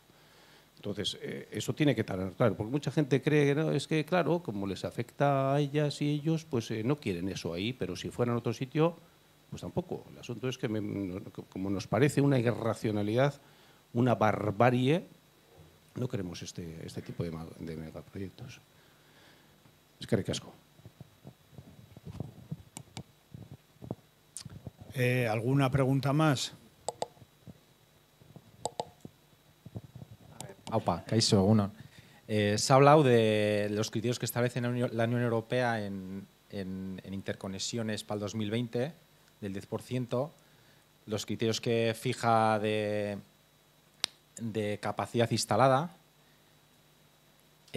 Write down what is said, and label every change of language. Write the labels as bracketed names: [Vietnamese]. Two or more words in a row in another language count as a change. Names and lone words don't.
[Spanish] Entonces, eso tiene que estar claro, porque mucha gente cree, ¿no? Es que, claro, como les afecta a ellas y ellos, pues no quieren eso ahí, pero si fueran a otro sitio, pues tampoco. El asunto es que, como nos parece una irracionalidad, una barbarie, no queremos este tipo de megaproyectos. [Basque] Eskerrik asko. [Spanish] ¿Alguna pregunta más? [Basque] Aupa, Kaixo, egunon. [Spanish] Se ha hablado de los criterios que establece la Unión Europea en interconexiones para el 2020, del 10%, los criterios que fija de capacidad instalada.